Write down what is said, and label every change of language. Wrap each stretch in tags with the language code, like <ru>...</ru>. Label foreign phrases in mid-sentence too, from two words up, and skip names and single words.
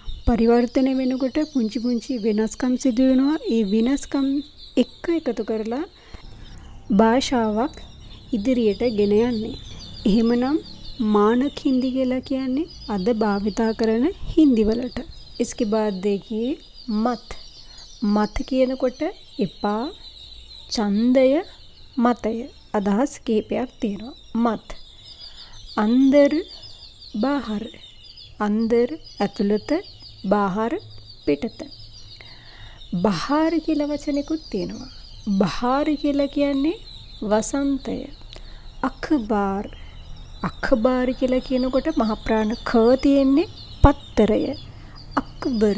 <si>පරිවර්තනය වෙනකොට පුංචි පුංචි වෙනස්කම් සිදු වෙනවා. ඒ වෙනස්කම් එක්ක එකතු කරලා භාෂාවක් ඉදිරියට ගෙන යන්නේ. එහෙමනම්</si> <hi>मानक हिंदी</hi> <si>කියලා කියන්නේ අද භාවිතා කරන හින්දි වලට.</si> <hi>इसके बाद देखिए मत.</hi> <si>मत කියනකොට එපා, ඡන්දය, මතය අදහස් කීපයක් තියෙනවා.</si> <hi>मत अंदर बाहर.</hi> <si>अंदर ඇතුළත, बाहर පිටත. බහාර කියලා වචනෙකුත් තියෙනවා. බහාර කියලා කියන්නේ වසන්තය. අඛබාර්. අඛබාර් කියලා කියනකොට මහ ප්‍රාණ ක තියෙන්නේ පත්තරය. අක්බර්.</si>